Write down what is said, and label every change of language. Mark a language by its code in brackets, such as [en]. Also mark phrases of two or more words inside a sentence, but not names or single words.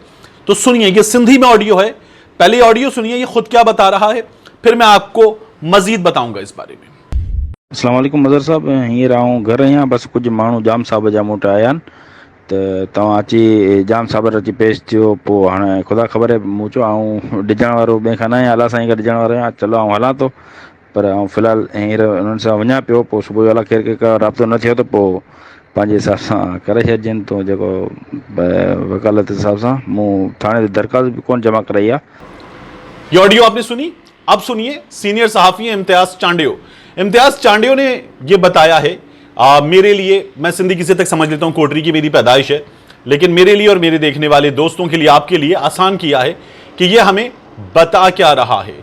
[ur] تو سنیے، یہ سندھی میں آڈیو ہے، پہلے آڈیو سنیے یہ خود کیا بتا رہا ہے، پھر میں آپ کو مزید بتاؤں گا اس بارے میں۔ [ar] السلام علیکم [sd] مظہر صاحب، ہیر آؤں گھر آیا، بس کچھ مانو جام صاحب جا موٹ آیا تو تواں اچی جام صاحب اچی پیش تھو، پو ہاں خدا خبر ہے موں چو آؤں ڈجण वारो ॿिए खां न आहियां، अला साईं खां ॾिजण वारो आहियां، चलो आउं हलां थो, पर आउं फ़िलहाल हींअर उन्हनि सां वञा पियो, पोइ सुबुह जो अला केरु केरु राब्तो न थियो त पोइ पंहिंजे हिसाब सां करे छॾिजनि तो जेको वकालत हिसाब सां। मूं थाणे ते दरख़्वास्त बि कोन जमा कराई आहे۔ [ur] یہ آڈیو آپ نے سنی، اب سنیے سینئر صحافی امتیاز چانڈیو۔ امتیاز چانڈیو نے یہ بتایا ہے، میرے لیے، میں سندھی کسی تک سمجھ لیتا ہوں، کوٹری کی میری پیدائش ہے، لیکن میرے لیے اور میرے دیکھنے والے دوستوں کے لیے، آپ کے لیے آسان کیا ہے کہ یہ ہمیں بتا کیا رہا ہے۔